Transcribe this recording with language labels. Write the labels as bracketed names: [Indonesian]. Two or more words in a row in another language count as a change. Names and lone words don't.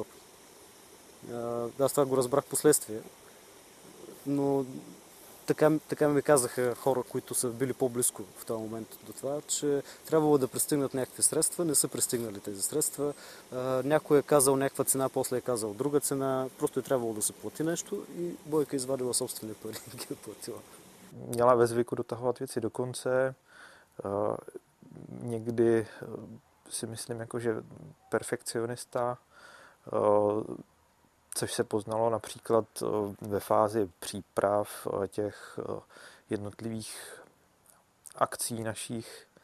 [Bulgarian] Аз това го разбрах последствие, но така ми казаха хора, които са били по-близко в този момент до това, че трябвало да пристигнат някакви средства, не са пристигнали тези средства. Някой е казал някаква цена, после е казал друга цена, просто е трябвало да се плати нещо и Бойка извадила собствени пари и ги е платила. [Czech] Měla ve zvyku dotahovat věci do konce, někdy si myslím, jako, že perfekcionista, což se poznalo například ve fázi příprav těch jednotlivých akcí našich,